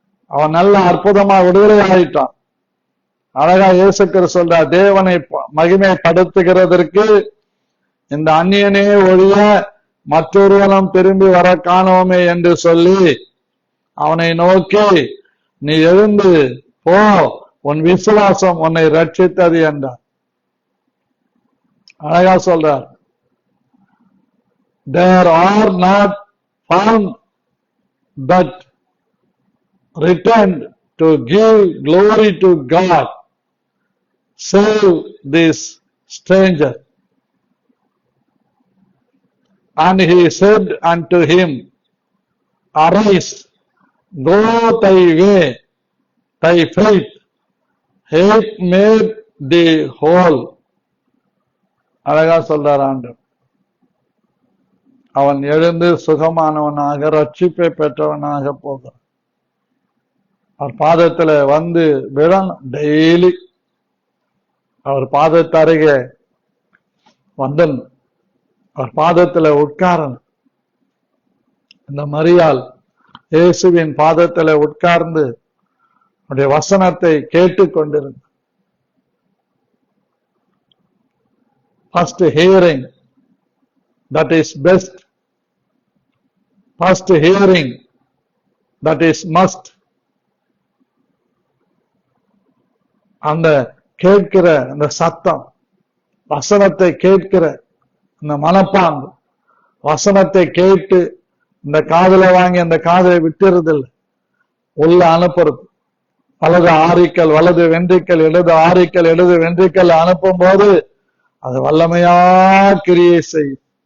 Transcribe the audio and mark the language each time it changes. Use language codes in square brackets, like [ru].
[ta] அவன் நல்ல அற்புதமா விடுதலை ஆயிட்டான். அழகா இயேசு கிறிஸ்து சொல்றார், தேவனை மகிமைப்படுத்துகிறதற்கு இந்த அந்நியனே ஒழிய மற்றொருவனும் திரும்பி வர காணோமே என்று சொல்லி அவனை நோக்கி, நீ எழுந்து போ, உன் விசுவாசம் உன்னை ரட்சித்தது என்றார். அழகா சொல்றார், [en] there are not found that returned to give glory to God save this stranger. And he said unto him, arise, go thy way, thy faith hath made thee whole. [ta] அழகா சொல்றார் ஆண்டவர். அவன் எழுந்து சுகமானவனாக ரட்சிப்பை பெற்றவனாக போகிறான். அவர் பாதத்துல வந்து விழணும். டெய்லி அவர் பாதத்து அருகே வந்தன், அவர் பாதத்துல உட்காரணும். இந்த மரியாள் இயேசுவின் பாதத்துல உட்கார்ந்து அவருடைய வசனத்தை கேட்டுக்கொண்டிருந்தார். [en] First hearing, that is best. First hearing, that is must. [ta] அந்த கேட்கிற அந்த சத்தம், வசனத்தை கேட்கிற இந்த மனப்பாங்கு, வசனத்தை கேட்டு இந்த காதுல வாங்கி அந்த காதை விட்டுறதில்லை, உள்ள அனுப்புறது. வலது ஆரிக்கல் வலது வென்றிக்கல், இடது ஆரிக்கல் இடது வென்றிக்கல் அனுப்பும் போது அது வல்லமையா கிரியை செய்யும்.